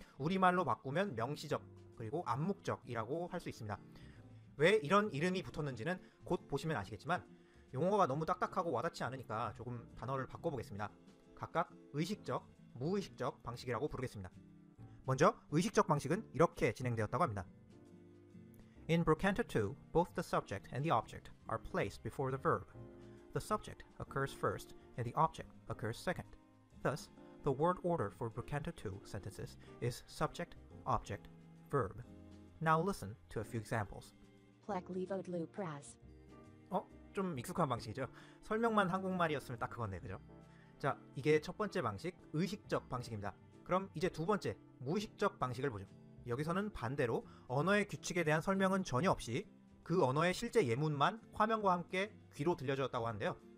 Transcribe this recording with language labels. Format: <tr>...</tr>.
<ko>우리말로 바꾸면 명시적 그리고 암묵적이라고 할 수 있습니다. 왜 이런 이름이 붙었는지는 곧 보시면 아시겠지만 용어가 너무 딱딱하고 와닿지 않으니까 조금 단어를 바꿔보겠습니다. 각각 의식적, 무의식적 방식이라고 부르겠습니다. 먼저 의식적 방식은 이렇게 진행되었다고 합니다.</ko> <en>In Brocanto 2, both the subject and the object are placed before the verb. The subject occurs first and the object occurs second. Thus, the word order for Brocanto 2 sentences is subject, object, verb. Now listen to a few examples. Plek pras.</en> <ko>좀 익숙한 방식이죠. 설명만 한국말이었으면 딱 그건데, 그죠? 자, 이게 첫 번째 방식, 의식적 방식입니다. 그럼 이제 두 번째, 무의식적 방식을 보죠. 여기서는 반대로 언어의 규칙에 대한 설명은 전혀 없이 그 언어의 실제 예문만 화면과 함께 귀로 들려줬다고 하는데요.</ko>